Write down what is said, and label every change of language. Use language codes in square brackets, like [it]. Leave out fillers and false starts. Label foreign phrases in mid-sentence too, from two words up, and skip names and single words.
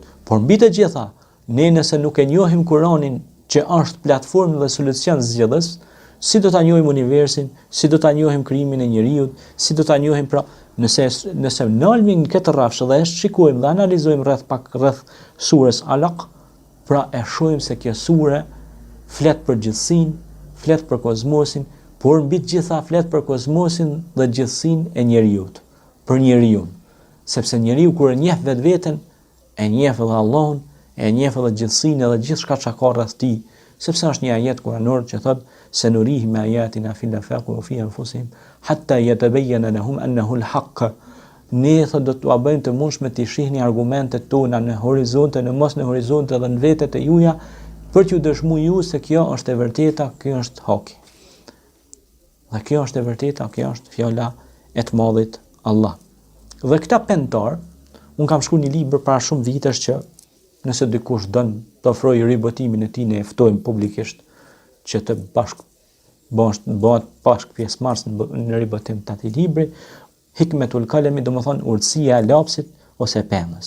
[sq] Por mbi të gjitha, ne nëse nuk e njohim Kur'anin që është platformë dhe solucion zgjedhës, si do ta njohim universin, si do ta njohim krijimin e njeriut, si do ta njohim pra nëse nalmi në këtë rrafsh dhe e shikojmë dhe analizojmë rreth surës Alaq, pra e shohim se kjo sure flet për gjithësinë, flet për kozmosin, por mbi të gjitha flet për kozmosin dhe gjithësinë e njeriut, për njeriu. Sepse njeriu kur e njeh vetveten, e njeh edhe Allahun, e njeh edhe gjithësinë edhe gjithçka që ka rreth tij, sepse është një ajet kuranor që thot se [ar] نريهم آياتنا في الآفاق وفي أنفسهم حتى يتبين لهم أنه الحق. [sq] Ne thot do t'ua bëjmë të mundshme të shihni argumentet tona në horizonte, në mos në horizonte dhe në vetet e juaja, për t'ju dëshmuar ju se kjo është e vërteta, kjo është haki. Dhe kjo është e vërteta, kjo është fjala e të Madhit Allah. Dhe këta pentar, unë kam shkruar një libër para shumë vitesh që nëse dikush don të ofrojë ribotimin e tij, ne e ftojmë publikisht që të bëhet bashkë pjesëmarrës në ribotim të atij libri, Hikmetul Kalemi, domethënë urtësia e lapsit ose pemës.